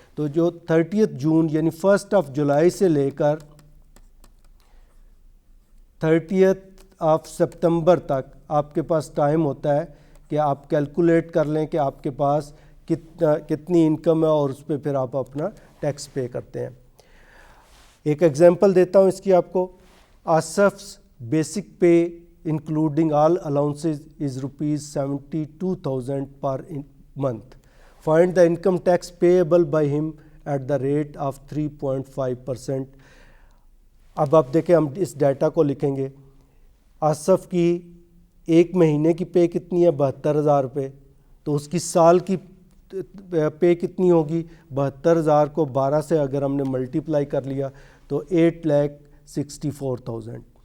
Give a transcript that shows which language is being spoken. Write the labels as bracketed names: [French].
[Urdu] تو جو 30 جون یعنی 1 جولائی سے لے کر 30 سپتمبر تک آپ کے پاس ٹائم ہوتا ہے کہ آپ کیلکولیٹ کر لیں کہ آپ کے پاس کتنی انکم ہے, اور اس پہ پھر آپ اپنا ٹیکس پے کرتے ہیں. ایک ایگزامپل دیتا ہوں اس کی آپ کو. [English] Asif's basic pay including all allowances is ₹72,000 per month. Find the income tax payable by him at the rate of 3.5%. [Urdu] اب آپ دیکھیں ہم اس ڈیٹا کو لکھیں گے. آصف کی ایک مہینے کی پے کتنی ہے, 72,000 روپے. تو اس کی سال کی پے کتنی ہوگی, 72,000 کو 12 سے اگر ہم نے ملٹیپلائی کر لیا تو 8,64,000.